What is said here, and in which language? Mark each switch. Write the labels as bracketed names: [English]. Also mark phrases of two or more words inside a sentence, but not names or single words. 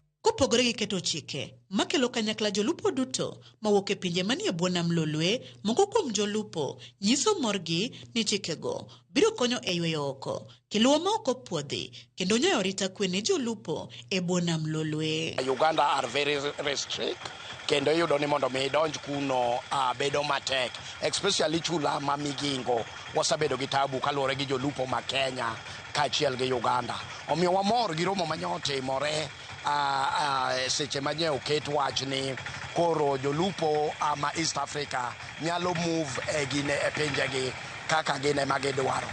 [Luo (Kenya and Tanzania)] Kopogore gi keto chike makelo kanyakla jolupo duto mawuok e pinje manie bwo nam Lolwe, moko kuom jolupo nyiso morgi ni chikego biro konyo e yweyo oko kiluwa ma ok opuodhi kendo nyayo rita kwe ne jolupo e bwo nam Lolwe. [English] Uganda are very restrict [Luo (Kenya and Tanzania)] kendo yudo ni mondo mi donj kuno bedo matek, especially chula ma migingo wasabedo gi tabu kaluwore gi jolupo ma Kenya kaachiel gi Uganda. Omiyo wamor gi romo manyotimore seche manye oket wach ni koro jolupo ma East Africa nyalo move gine e pinjegi kaka gine magidwaro.